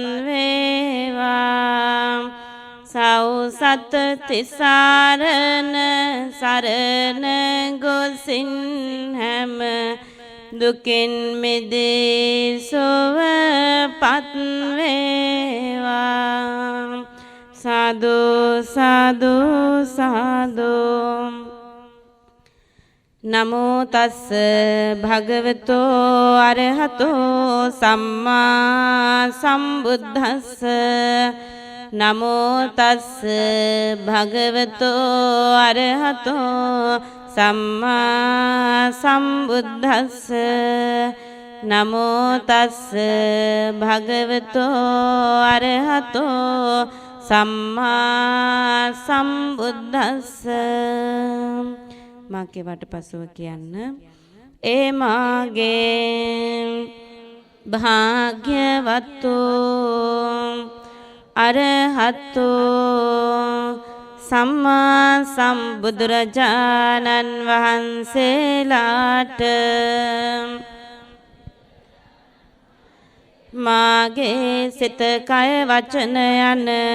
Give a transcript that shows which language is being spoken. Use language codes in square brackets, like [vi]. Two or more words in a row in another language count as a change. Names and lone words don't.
[si] වේවා සෞසත තිසරණ සරණ ගොසින් හැම දුකින් මිදී සුවපත් වේවා සාදු සාදු සාදු [pi] නමෝ තස්ස භගවතෝ අරහතෝ සම්මා සම්බුද්දස්ස නමෝ තස්ස භගවතෝ අරහතෝ සම්මා සම්බුද්දස්ස නමෝ තස්ස භගවතෝ අරහතෝ සම්මා සම්බුද්දස්ස [si] මාගේ වටපසුව කියන්න ඒ මාගේ භාග්‍යවතු අරහතු සම්මා සම්බුදුරජාණන් වහන්සේලාට මාගේ සිත කය වචන යන